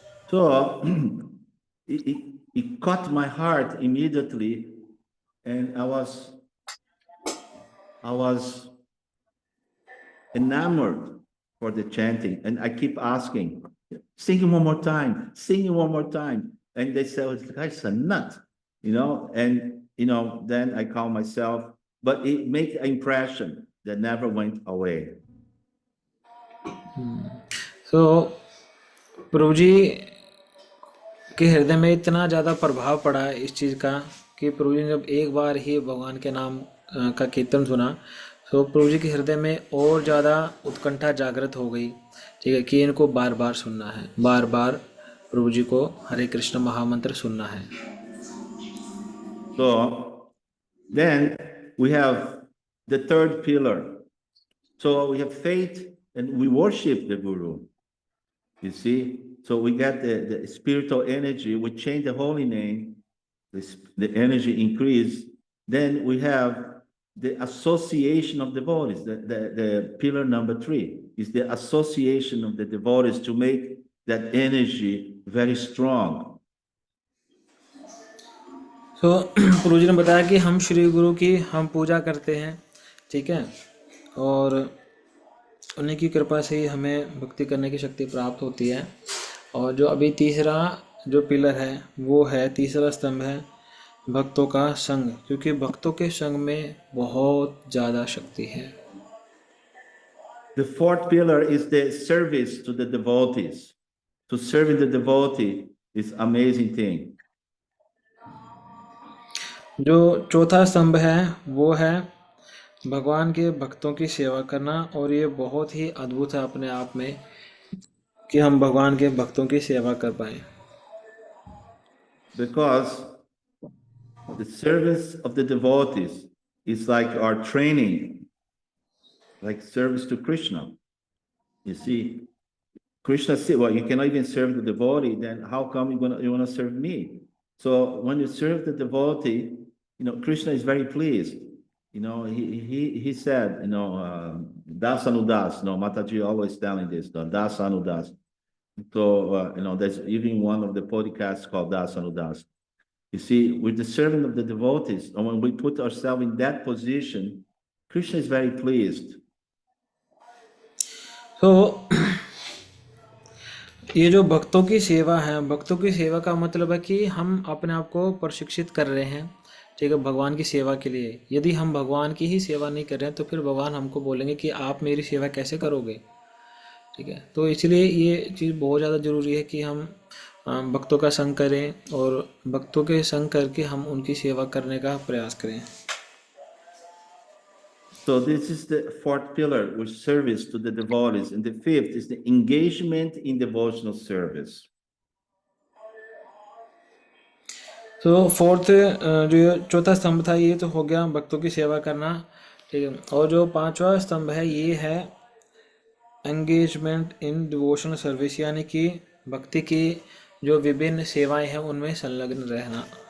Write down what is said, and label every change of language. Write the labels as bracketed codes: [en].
[en] So it caught my heart immediately, and I was enamored for the chanting, and I keep asking, sing it one more time, sing it one more time. And they said, "This guy's a nut," and then I calm myself, but it made an impression that never went away. [hi] तो प्रभु जी के हृदय में इतना ज़्यादा प्रभाव पड़ा है इस चीज़ का कि प्रभु जी ने जब एक बार ही भगवान के नाम का कीर्तन सुना तो प्रभु जी के हृदय में और ज़्यादा उत्कंठा जागृत हो गई। ठीक है, कि इनको बार बार सुनना है, बार बार प्रभु जी को हरे कृष्ण महामंत्र सुनना है। [en] So then we have the third pillar. So we have faith and we worship the Guru. You see? So we get the spiritual energy, we change the holy name, the energy increase. Then we have the association of devotees. The pillar number 3 is the association of the devotees to make that energy very strong. [hi] तो प्रभु जी ने बताया कि हम श्री गुरु की हम पूजा करते हैं, ठीक है, और उन्हीं की कृपा से ही हमें भक्ति करने की शक्ति प्राप्त होती है। और जो अभी तीसरा जो पिलर है वो है, तीसरा स्तंभ है भक्तों का संग, क्योंकि भक्तों के संग में बहुत ज़्यादा शक्ति है। [en] The fourth pillar is the service to the devotees. to serving the devotee is amazing thing. [hi] जो चौथा स्तंभ है वो है भगवान के भक्तों की सेवा करना, और ये बहुत ही अद्भुत है अपने आप में कि हम भगवान के भक्तों की सेवा कर पाए। [en] Because the service of the devotees is like our training, like service to Krishna. You see, Krishna said, well, you cannot even serve the devotee, then how come you want to serve me? So when you serve the devotee, Krishna is very pleased. He said, Das Anudas, Mataji always telling this, Das Anudas. So, there's even one of the podcasts called Das Anudas. You see, with the servant of the devotees, and when we put ourselves in that position, Krishna is very pleased. [hi] तो ये जो भक्तों की सेवा है, भक्तों की सेवा का मतलब है कि हम अपने आप को प्रशिक्षित कर रहे हैं, ठीक है, भगवान की सेवा के लिए। यदि हम भगवान की ही सेवा नहीं कर रहे हैं तो फिर भगवान हमको बोलेंगे कि आप मेरी सेवा कैसे करोगे, ठीक है। तो इसलिए ये चीज़ बहुत ज़्यादा ज़रूरी है कि हम भक्तों का संग करें और भक्तों के संग करके हम उनकी सेवा करने का प्रयास करें। [en] So this is the fourth pillar, which service to the devotees, and the fifth is the engagement in devotional service. [hi] तो फोर्थ जो ये चौथा स्तंभ था ये तो हो गया भक्तों की सेवा करना, ठीक है। और जो पांचवा स्तंभ है ये है [en] engagement in devotional service, [hi] यानी कि भक्ति की जो विभिन्न सेवाएं हैं उनमें संलग्न रहना।